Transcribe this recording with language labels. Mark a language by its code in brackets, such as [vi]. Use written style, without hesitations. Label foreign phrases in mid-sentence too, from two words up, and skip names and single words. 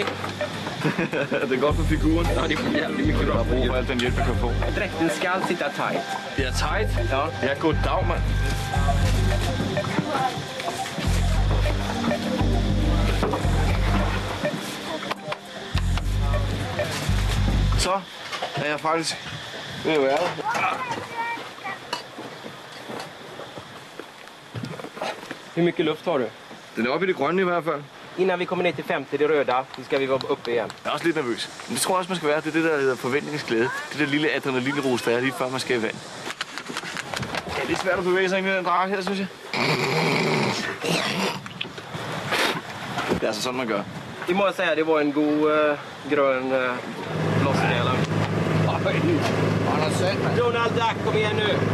[da] Det er godt for figuren. [sv] Ja, det är jävligt mycket bra. [da] Jeg har brug for alt den hjælp, jeg kan få. [sv] Dräkten ska sitta tight. [da] Det er tight. Ja. Jeg er goddag, mand. Så er jeg faktisk ved at være der. [sv] Hur mycket luft har du? [da] Den er oppe i det grønne i hvert fald. [sv] Innan vi kommer ner till 50, det röda, så ska vi vara uppe igen. [da] Jeg er også lidt nervøs. Men det tror jeg også, man skal være. Det er det, der hedder forventningsglæde. Det der lille adrenalinrus, der er lige før man skal i vand. Det er lidt svært at bevæge sig ind i den drage her, synes jeg. Det er altså sådan, man gør. [sv] Det må jag säga, det var en god grön lossning. [da] Donald Duck, kom igen nu!